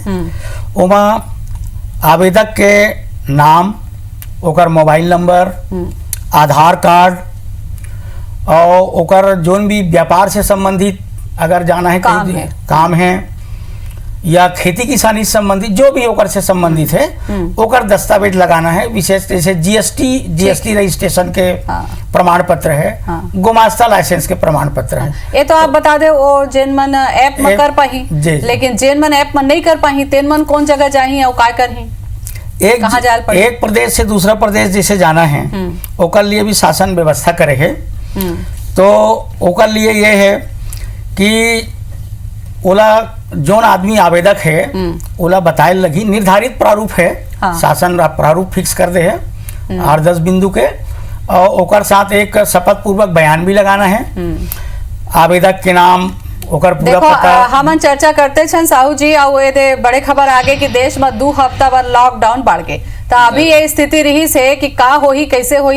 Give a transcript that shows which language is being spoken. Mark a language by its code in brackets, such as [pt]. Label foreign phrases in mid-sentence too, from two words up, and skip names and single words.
[hne] ओमा आवेदक के नाम, ओकर मोबाइल नंबर, आधार कार्ड और ओकर जोन भी व्यापार से संबंधित अगर जाना है काम है या खेती किसानी से संबंधित जो भी ओकर से संबंधित है ओकर दस्तावेज लगाना है। विशेष जैसे जीएसटी रजिस्ट्रेशन के प्रमाण पत्र है, गुमास्ता लाइसेंस के प्रमाण पत्र है। ये तो आप बता दे वो जेन मन ऐप में कर पाही, लेकिन जेन मन ऐप में नहीं कर पाही तेन मन कौन जगह जाही और काय करही? एक प्रदेश से दूसरा प्रदेश जैसे जाना है ओकर लिए भी शासन व्यवस्था करे है। तो ओकर लिए ये है कि ओला जोन आदमी आवेदक है ओला बताए लगी निर्धारित प्रारूप है। शासन प्रारूप फिक्स कर दे है 8-10 बिंदु के, और ओकर साथ एक शपथ पूर्वक बयान भी लगाना है। आवेदक के नाम, ओकर पूरा पता। हमन चर्चा करते छन साहू जी, और ये बड़े खबर आगे कि देश में 2 हफ्ता बर लॉकडाउन बढ़ गए, तो अभी ये स्थिति रही से कि का होही कैसे होही।